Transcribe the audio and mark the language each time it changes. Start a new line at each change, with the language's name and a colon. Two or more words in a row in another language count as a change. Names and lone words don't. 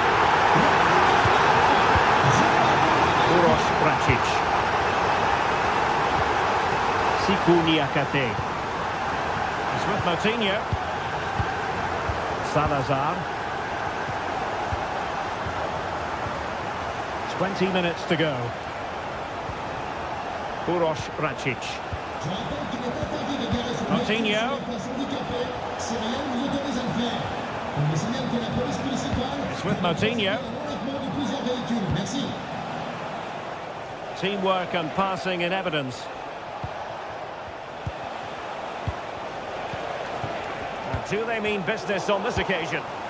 English: Uroš Vracic. Siku Niakate. It's with Moutinho. Salazar. 20 minutes to go. Uroš Vracic. Moutinho. It's with Moutinho. Teamwork and passing in evidence. And do they mean business on this occasion?